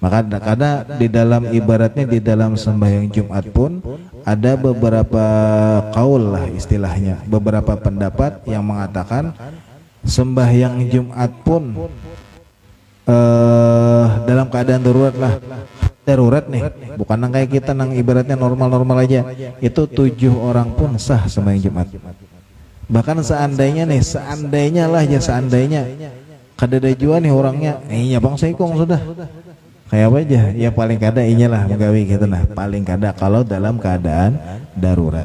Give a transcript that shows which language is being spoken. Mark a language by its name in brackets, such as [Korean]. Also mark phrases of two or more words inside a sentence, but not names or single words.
[Indonesian] Maka karena di dalam ibaratnya di dalam sembahyang Jumat pun ada beberapa kaul lah istilahnya, beberapa pendapat yang mengatakan sembahyang Jumat pun dalam keadaan darurat nih, bukan nang kayak kita nang ibaratnya normal-normal aja, itu 7 orang pun sah sembahyang Jumat. [Banjar] Bahkan seandainya lah ya seandainya kada ada jua nih orangnya, iya bang Saikong sudah kayak apa aja, ya paling kada inyalah menggawi gitu nah, paling kada kalau dalam keadaan darurat.